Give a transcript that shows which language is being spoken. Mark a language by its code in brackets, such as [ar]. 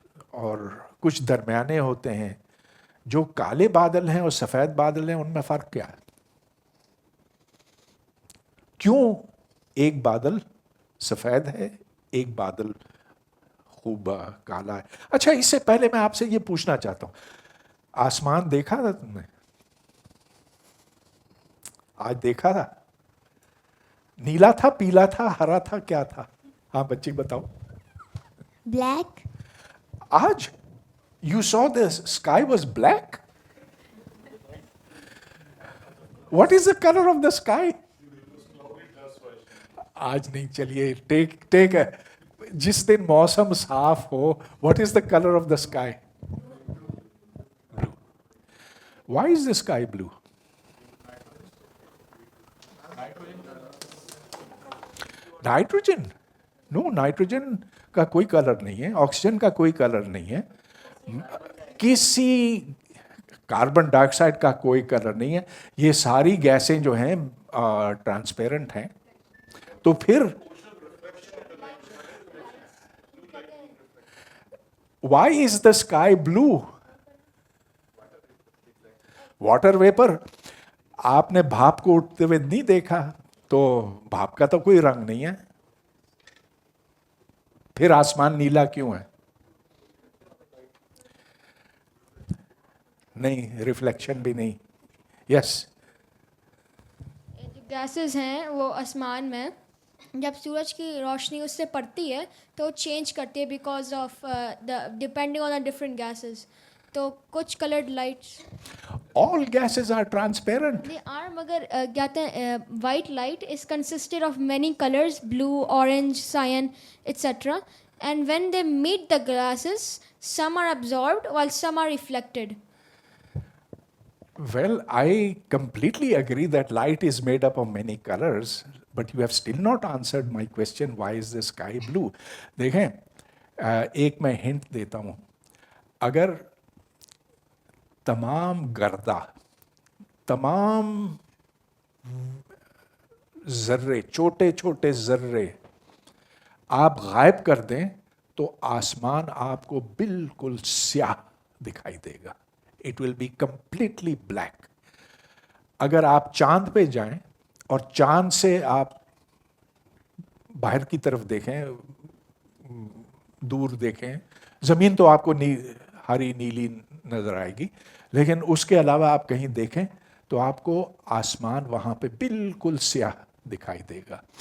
[ur] اور کچھ درمیانے ہوتے ہیں. جو کالے بادل ہیں اور سفید بادل ہیں ان میں فرق کیا ہے؟ کیوں ایک بادل سفید ہے ایک بادل خوب کالا ہے؟ اچھا اس سے پہلے میں آپ سے یہ پوچھنا چاہتا ہوں, آسمان دیکھا تھا تم نے؟ آج دیکھا تھا؟ نیلا تھا, پیلا تھا, ہرا تھا, کیا تھا؟ ہاں بچی بتاؤ. [en] Black. [ur] آج [en] you saw the sky was black? What is the color of the sky? [ur] آج نہیں, چلیے ٹیک ہے. جس دن موسم صاف ہو, [en] what is the color of the sky? Blue. Why is the sky blue? Nitrogen. No, [ur] nitrogen کا کوئی کلر نہیں ہے, آکسیجن کا کوئی کلر نہیں ہے, کسی کاربن ڈائی آکسائڈ کا کوئی کلر نہیں ہے. یہ ساری گیسیں جو ہیں ٹرانسپیرنٹ ہیں. تو پھر [en] Why is the sky blue? Water vapour. [ur] آپ نے بھاپ کو اٹھتے ہوئے نہیں دیکھا, تو بھاپ کا تو کوئی رنگ نہیں ہے. پھر آسمان نیلا کیوں ہے؟ نہیں, ریفلیکشن بھی نہیں. [en] Yes. [ur] جو گیسز ہیں وہ آسمان میں جب سورج کی روشنی اس سے پڑتی ہے تو چینج کرتی ہے [en] Because of depending on the different gases. [ur] تو کچھ coloured lights, [en] All gases are transparent. They are, [ur] مگر کہتے ہیں [en] White light is consisted of many colours, blue, orange, cyan etcetera, and when they meet the glasses some are absorbed while some are reflected. Well, I completely agree that light is made up of many colors, but you have still not answered my question, why is the sky blue? [ur] دیکھیں, ایک میں hint دیتا ہوں. اگر تمام گردہ, تمام ذرے, چھوٹے چھوٹے ذرے آپ غائب کر دیں تو آسمان آپ کو بالکل سیاہ دکھائی دے گا. [en] It will be completely black. [ur] اگر آپ چاند پہ جائیں اور چاند سے آپ باہر کی طرف دیکھیں, دور دیکھیں, زمین تو آپ کو ہری نیلی نظر آئے گی, لیکن اس کے علاوہ آپ کہیں دیکھیں تو آپ کو آسمان وہاں پہ بالکل سیاہ دکھائی دے گا.